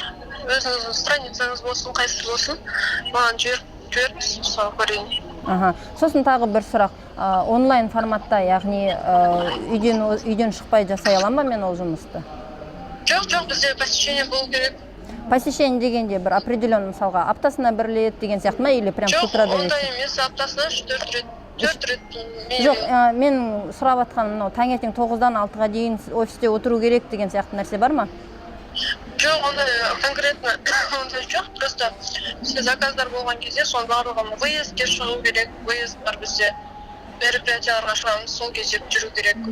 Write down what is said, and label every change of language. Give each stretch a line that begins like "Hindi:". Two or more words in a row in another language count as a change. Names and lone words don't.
Kazakh: Өзіңіздің страницаңыз болсын, қайсысы болсын, маған жіберіңіз, мысалы көрейін. Сосын тағы бір сұрақ. Онлайн форматта, яғни үйден шықпай жасай аламын ба мен ол жұмысты? Жоқ, бізде посещение болу керек. Посещение дегенде бір определенный мысалға аптасына бір рет деген сияқты ма,
Russian: или прям с утра до вечера?
Kazakh: Жоқ, ондай емес, аптасына 4 рет. Жоқ, мен сұрап атқаным, таңертең 9-дан 6-ға дейін офисте отыру керек деген сияқты нәрсе бар ма? Жоқ, ондай конкретно ондай жоқ, просто сіз заказдар болған кезде соның барлығын выездке шығу керек, выезд бар бізде, мероприятияларға шығамыз, сол кезде жүру керек.